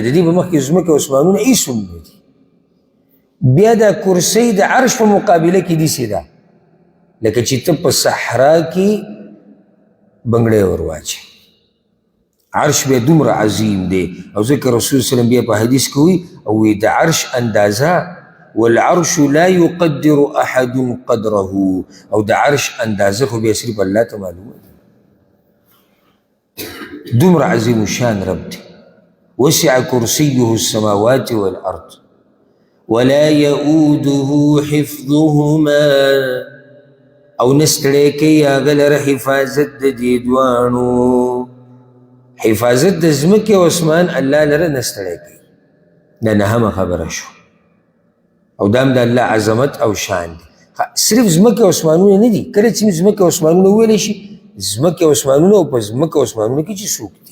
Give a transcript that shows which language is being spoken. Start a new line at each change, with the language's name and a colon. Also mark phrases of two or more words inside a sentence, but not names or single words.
Pashto: د دې په مخ کې ځمکه او اسمانونه هېڅ هم نه دي. بیا دا کرسی د عرش په مقابله کې داسې ده لکه چې ته په صحرا کې بنګړی ور واچې. عرش بیا دومره عظیم دی. او ځکه رسول وسلم بیا په حدیث کې وایي او وایي د عرش اندازه
Arabic: والعرش لا يقدر احد قدره،
Pashto: او د عرش اندازه خو بیا صرف الله ته معلومه ده. دومره عظیم الشان رب دی.
Arabic: وسع کرسیه السماوات والارض ولا يؤوده حفظهما،
Pashto: او نستړی کوي هغه لره حفاظت د دې دواړو حفاظت د ځمکې او اسمان الله لره نستړی کوي دا نهمه خبره شو او دا هم د الله عظمت او شان دی صرف ځمکې او اسمانونه نه دي کله چې ځمکې او اسمانونه وویلی شي ځمکې او اسمانونه او په ځمکې او اسمانونه کې چې څوک دي